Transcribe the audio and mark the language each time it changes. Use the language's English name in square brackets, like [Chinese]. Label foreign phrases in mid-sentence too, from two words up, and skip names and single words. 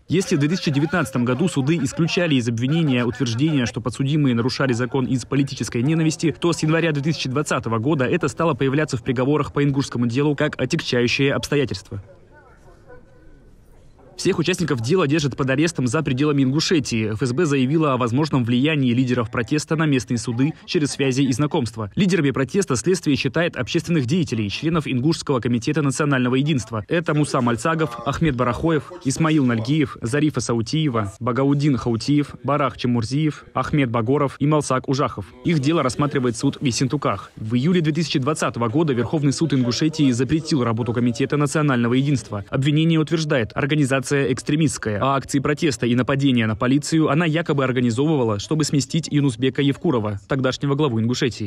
[Russian] Если в 2019 году суды исключали из обвинения утверждение, что подсудимые нарушали закон из политической ненависти, то с января 2020 года это стало появляться в приговорах по ингушскому делу как отягчающее обстоятельство. Всех участников дела держат под арестом за пределами Ингушетии. ФСБ заявила о возможном влиянии лидеров протеста на местные суды через связи и знакомства. Лидерами протеста следствие считает общественных деятелей, членов Ингушского комитета национального единства. Это Муса Мальцагов, Ахмед Барахоев, Исмаил Нальгиев, Зарифа Саутиева, Багаудин Хаутиев, Барах Чемурзиев, Ахмед Багоров и Малсак Ужахов. Их дело рассматривает суд в Ессентуках. В июле 2020 года Верховный суд Ингушетии запретил работу комитета национального единства. Обвинение утверждает, организация экстремистская, а акции протеста и нападения на полицию она якобы организовывала, чтобы сместить Юнусбека Евкурова, тогдашнего главу Ингушетии.